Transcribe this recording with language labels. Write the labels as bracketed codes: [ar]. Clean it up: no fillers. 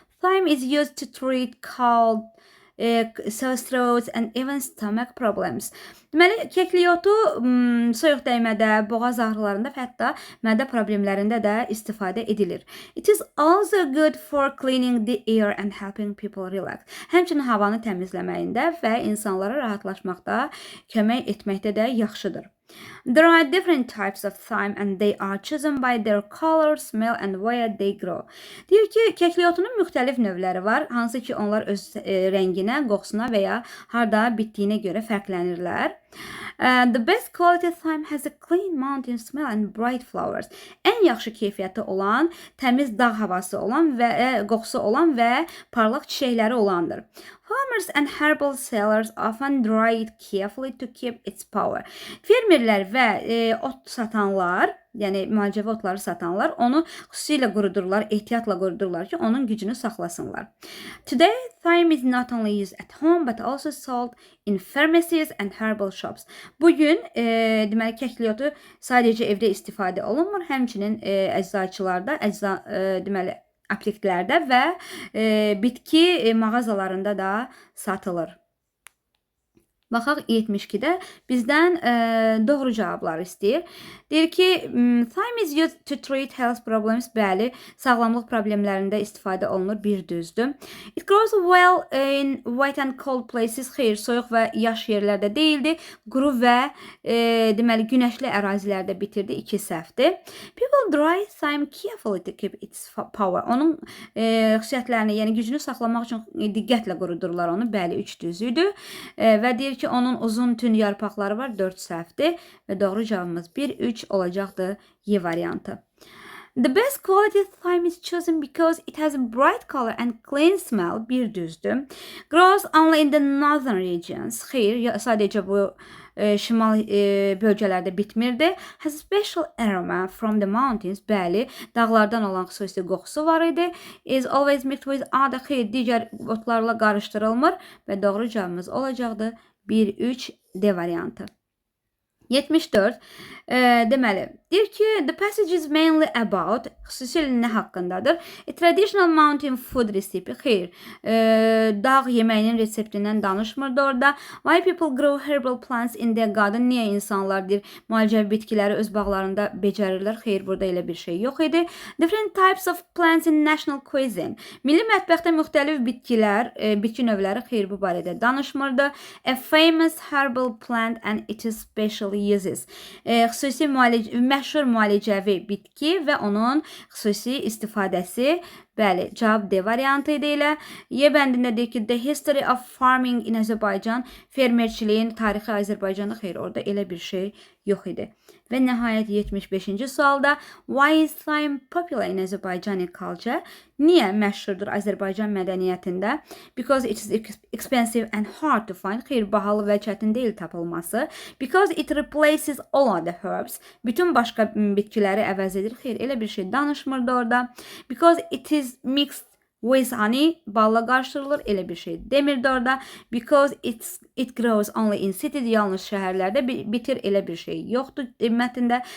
[en] Thyme is used to treat cold, sore throats and even stomach problems. [az] Deməli, kəkliyotu soyuq dəymədə, boğaz ağrılarında və hətta mədə problemlərində də istifadə edilir. [en] It is also good for cleaning the air and helping people relax. [az] Həmçinin havanı təmizləməyində və insanlara rahatlaşmaqda, kömək etməkdə də yaxşıdır. [en] There are different types of thyme and they are chosen by their color, smell and where they grow. [az] Deyir ki, kəkliyotunun müxtəlif növləri var, hansı ki onlar öz rənginə, qoxusuna və ya harda bitdiyinə görə fərqlənirlər. [en] The best quality thyme has a clean mountain smell and bright flowers. [az] Ən yaxşı keyfiyyəti olan, təmiz dağ havası olan və qoxusu olan və parlaq çiçəkləri olandır. [en] Farmers and herbal sellers often dry it carefully to keep its power. [az] Fermerlər və ot satanlar, yəni müalicəvi otları satanlar onu xüsusilə qurudurlar, ehtiyatla qurudurlar ki, onun gücünü saxlasınlar. [en] Today, thyme is not only used at home but also sold in pharmacies and herbal shops. [az] Bugün deməli kəkliyotu sadəcə evdə istifadə olunmur, həmçinin əczaçılarda, deməli apteklərdə və bitki mağazalarında da satılır. Baxaq 72-də bizdən doğru cavablar istəyir. Deyir ki, [en] thyme is used to treat health problems. [az] Bəli, sağlamlıq problemlərində istifadə olunur. Bir düzdür. [en] It grows well in wet and cold places. [az] Xeyr, soyuq və yaş yerlərdə deyildi. Quru və deməli günəşli ərazilərdə bitirdi. 2 səhvdir. [en] People dry thyme carefully to keep its power. [az] Onun xüsusiyyətlərini, yəni gücünü saxlamaq üçün diqqətlə qurudurlar onu. Bəli, 3 düzüdür. Və deyir ki, onun uzun tünd yarpaqları var. 4 səhvdir. Və doğru cavabımız 1-3 olacaqdır Y variantı. [en] The best quality thyme is chosen because it has a bright color and clean smell. [az] Bir düzdür. [en] Grows only in the northern regions. [az] Xeyr, sadəcə bu şimal bölgələrdə bitmirdi. [en] Has a special aroma from the mountains. [az] Bəli, dağlardan olan xüsusi qoxusu var idi. [en] Is always mixed with other. [az] Xeyr, digər otlarla qarışdırılmır və doğru cavabımız olacaqdır 1-3 D variantı. 74. Deməli, deyir ki, [en] the passage is mainly about, [az] xüsusilə nə haqqındadır? [en] A traditional mountain food recipe. [az] Xeyr, dağ yeməyinin reseptindən danışmırdı orada. [en] Why people grow herbal plants in their garden? [az] Niyə insanlar deyir, müalicəvi bitkiləri öz bağlarında becərirlər? Xeyr, burada elə bir şey yox idi. [en] Different types of plants in national cuisine. [az] Milli mətbəxdə müxtəlif bitkilər, bitki növləri. Xeyr, bu barədə danışmırdı. [en] A famous herbal plant and it is specially uses. [az] Xüsusi məşhur müalicəvi bitki və onun xüsusi istifadəsi. Bəli, cavab D variantı idi elə. Y bəndində deyir ki, [en] the history of farming in Azerbaijan, [az] fermerçiliyin tarixi Azərbaycanda. Xeyr, orada elə bir şey yox idi. Və nəhayət 75-ci sualda [en] why is thyme popular in Azerbaijani culture? [az] Niyə məşhurdur Azərbaycan mədəniyyətində? [en] Because it is expensive and hard to find. [az] Xeyr, bahalı və çətin deyil tapılması. [en] Because it replaces all other herbs. [az] Bütün başqa bitkiləri əvəz edir. Xeyr, elə bir şey danışmırdı orada. [en] Because it is mixed with honey, [az] balla qarışdırılır, elə bir şey demirdi orada. [en] Because it grows only in cities, [az] yalnız şəhərlərdə bitir, elə bir şey yoxdur mətndə.